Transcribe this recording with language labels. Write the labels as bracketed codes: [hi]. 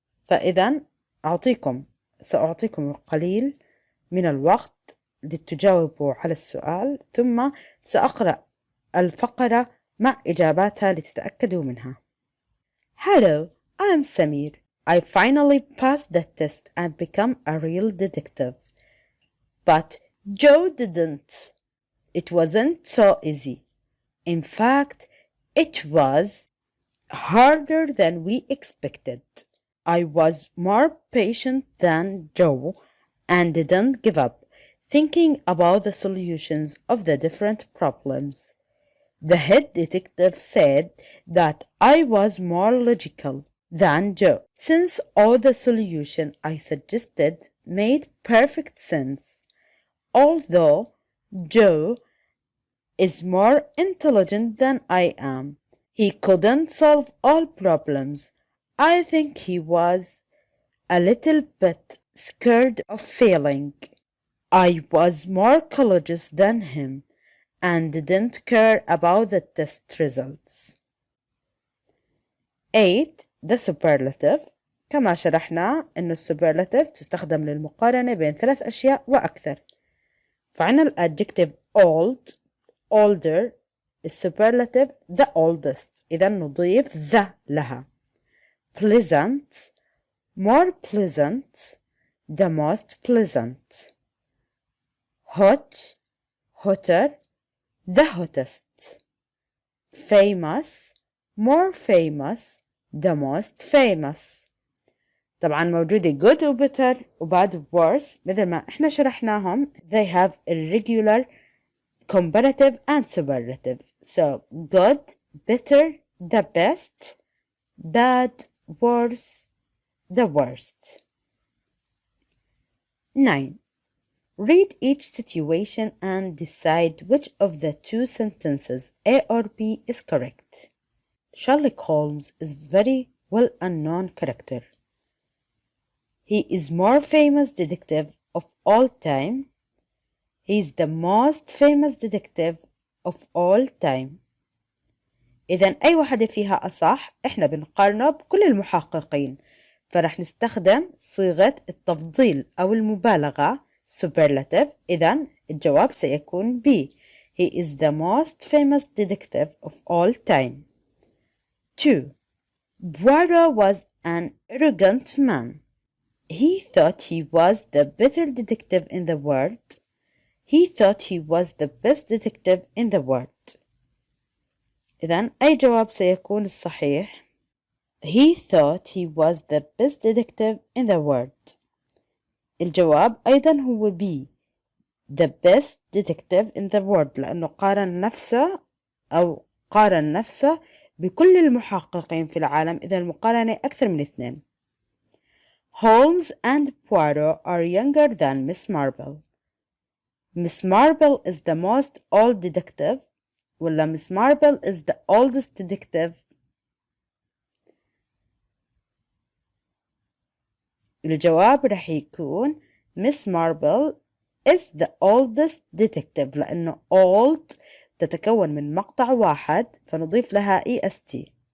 [ar] فإذا سأعطيكم القليل من الوقت لتجاوبوا على السؤال، ثم سأقرأ الفقرة مع إجاباتها لتتأكدوا منها. [en] Hello, I'm Samir. I finally passed the test and become a real detective. But Joe didn't. It wasn't so easy. In fact, it was harder than we expected. I was more patient than Joe and didn't give up. thinking about the solutions of the different problems. The head detective said that I was more logical than Joe, since all the solutions I suggested made perfect sense. Although Joe is more intelligent than I am, he couldn't solve all problems. I think he was a little bit scared of failing. I was more courageous than him and didn't care about the test results. 8. The superlative. [ar] كما شرحنا إنه superlative تستخدم للمقارنة بين 3 أشياء وأكثر. [en] فعنا الadjective old, older, superlative the oldest. [ar] إذا نضيف the لها. [en] Pleasant, more pleasant, the most pleasant. Hot, hotter, the hottest. Famous, more famous, the most famous. [ar] طبعا موجودة good و better وبعد worse مثل ما احنا شرحناهم. [en] They have irregular, comparative and superlative. So good, better, the best, bad, worse, the worst. 9. Read each situation and decide which of the 2 sentences A or B is correct. Sherlock Holmes is very well-known character. He is more famous detective of all time. He is the most famous detective of all time. [ar] إذن أي واحدة فيها أصح إحنا بنقارنه بكل المحققين، فرح نستخدم صيغة التفضيل أو المبالغة superlative. إذن الجواب سيكون B. [en] He is the most famous detective of all time. 2. Poirot was an arrogant man. He thought he was the better detective in the world. He thought he was the best detective in the world. [ar] إذن أي جواب سيكون الصحيح؟ [en] He thought he was the best detective in the world. [ar] الجواب أيضا هو B. [en] The best detective in the world، [ar] لأنه قارن نفسه بكل المحققين في العالم. إذا المقارنة أكثر من 2. [en] Holmes and Poirot are younger than Miss Marple. Miss Marple is the most old detective ولا Miss Marple is the oldest detective؟ [ar] الجواب رح يكون [en] Miss Marple is the oldest detective، لأنه old [ar] تتكون من مقطع واحد فنضيف لها [en] est.